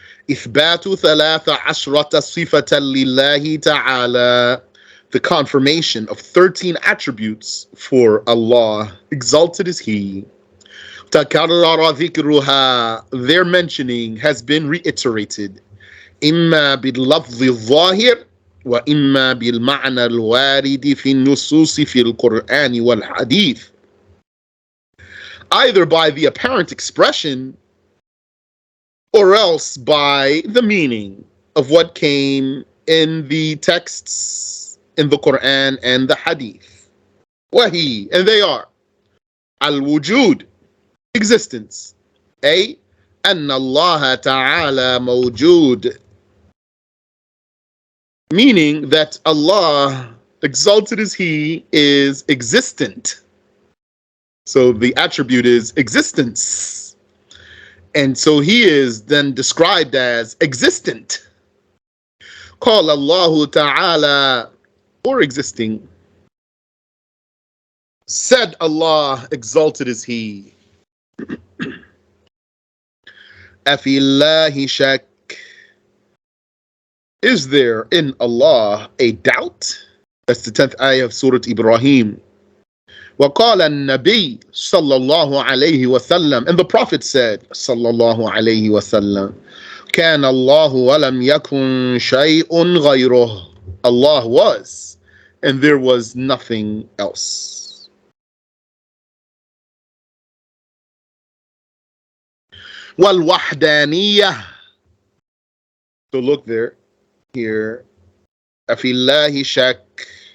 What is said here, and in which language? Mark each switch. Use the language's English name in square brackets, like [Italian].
[Arabic] إِثْبَاتُ 13 صِفَةً لِلَّهِ تَعَالَى. [English] The confirmation of 13 attributes for Allah. Exalted is He. [Arabic] تَكَرَّرَ ذِكْرُهَا. [English] Their mentioning has been reiterated. [Arabic] إِمَّا بِاللَّفْظِ الظَّاهِرِ وإما بالمعنى الوارد في النصوص في القرآن والحديث. [English] Either by the apparent expression or else by the meaning of what came in the texts in the Quran and the Hadith. Wahi, and they are al-wujud, existence. A, [Arabic] أن الله تعالى موجود, [English] meaning that Allah, exalted is He, is existent. So the attribute is existence. And so He is then described as existent. [Arabic] قال الله تعالى, [English] or existing. Said Allah, exalted is He. [Arabic] أفي الله شك, [English] is there in Allah a doubt? That's the 10th ayah of Surah Ibrahim. [Arabic] وقال النبي صلى الله عليه وسلم, [English] and the Prophet said [Arabic] صلى الله عليه وسلم, كان الله ولم يكن شيء غيره. [English] Allah was, and there was nothing else. والوحدانية. So look there, here. [Arabic] أفي الله شك.